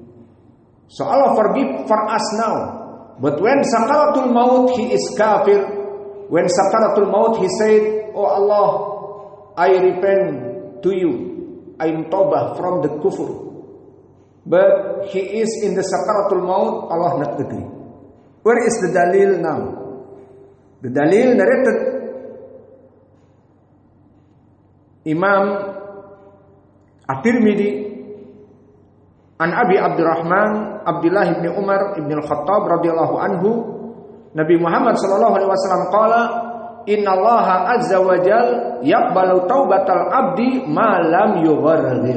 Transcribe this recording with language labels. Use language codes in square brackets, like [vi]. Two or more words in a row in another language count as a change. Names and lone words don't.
[en] So Allah forgive for us now. But when [ar] سكرات الموت [en] he is kafir. When [ar] سكرات الموت [en] he said, oh Allah, I repent to you. I'm tawbah from the kufur. But he is in the [ar] سكرات الموت, [en] Allah not agree. Where is the dalil now? The dalil narrated Imam At-Tirmidzi an Abi Abdurrahman Abdullah bin Umar bin Al-Khattab [ar] رضي الله عنه, [en] Nabi Muhammad [ar] صلى الله عليه وسلم قال, إن الله عز وجل يقبل توبة العبد ما لم يغرغر.